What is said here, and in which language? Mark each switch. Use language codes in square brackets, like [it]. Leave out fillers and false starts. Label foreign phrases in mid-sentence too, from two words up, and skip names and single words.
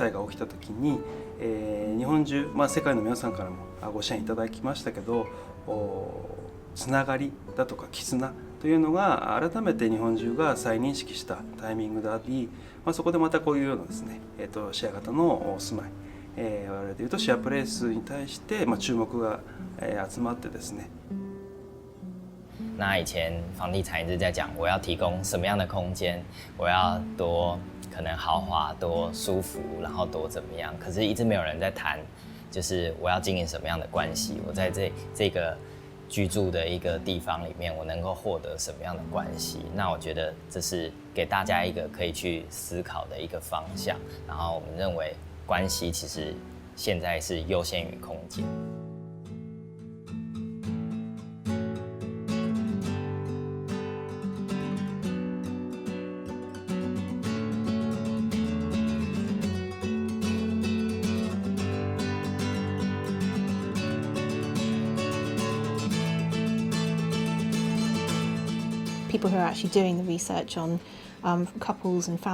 [ja] 災が起きた時に、日本中、世界の皆さんからもご支援いただきましたけど、つながりだとか絆というのが改めて日本中が再認識したタイミングであり、そこでまたこういうようなですね、シェア型の住まい、我々でいうとシェアプレイスに対して、注目が集まってですね。 [zh] 那以前房地产一直在讲我要提供什么样的空间，我要多可能豪华、多舒服，然后多怎么样，可是一直没有人在谈，就是我要经营什么样的关系，我在这个居住的一个地方里面，我能够获得什么样的关系？那我觉得这是给大家一个可以去思考的一个方向。然后我们认为关系其实现在是优先于空间。 [en] People who are actually doing the research on couples